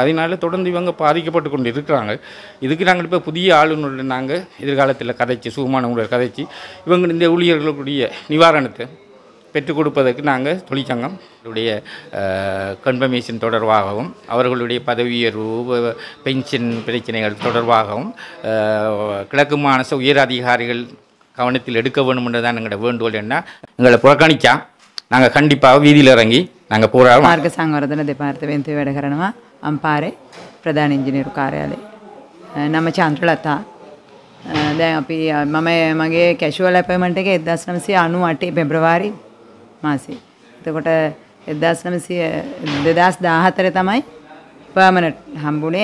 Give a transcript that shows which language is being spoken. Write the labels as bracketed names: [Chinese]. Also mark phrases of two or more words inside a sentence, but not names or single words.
[Tamil] அதனால தொடர்ந்து இவங்க பாதிக்கப்பட்டு கொண்டு இருக்கிறாங்க. இதுக்கு நாங்கள் இப்போ புதிய ஆளுநருடைய நாங்கள் எதிர்காலத்தில் கதைச்சி சுகமான முறையில் கதைச்சி இவங்க இந்த ஊழியர்களுடைய நிவாரணத்தை பெற்றுக் கொடுப்பதற்கு நாங்கள் தொழிற்சங்கங்களுடைய கன்ஃபர்மேஷன் தொடர்பாகவும் அவர்களுடைய பதவி உயர்வு பென்ஷன் பிரச்சனைகள் தொடர்பாகவும் கிழக்கு மாகாண உயர் அதிகாரிகள் கவனத்தில் எடுக்க வேண்டும் என்றுதான் எங்களோட வேண்டுகோள். என்ன எங்களை புறக்கணிச்சா நாங்கள் கண்டிப்பாக வீதியில் இறங்கி நாங்கள் போராடுவோம். [Sinhala] මාර්ග සංවර්ධන දෙපාර්තමේන්තුවේ වැඩ කරනවා අම්පාරේ ප්‍රධාන ඉංජිනේරු කාර්යාලයේ. නම චන්ද්‍රලතා දැන් අපි මම මගේ [English] casual appointment [Sinhala] එක 1998 පෙබ්‍රවාරි මාසේ. එතකොට 2014 තමයි පර්මනන්ට් හම්බුනේ.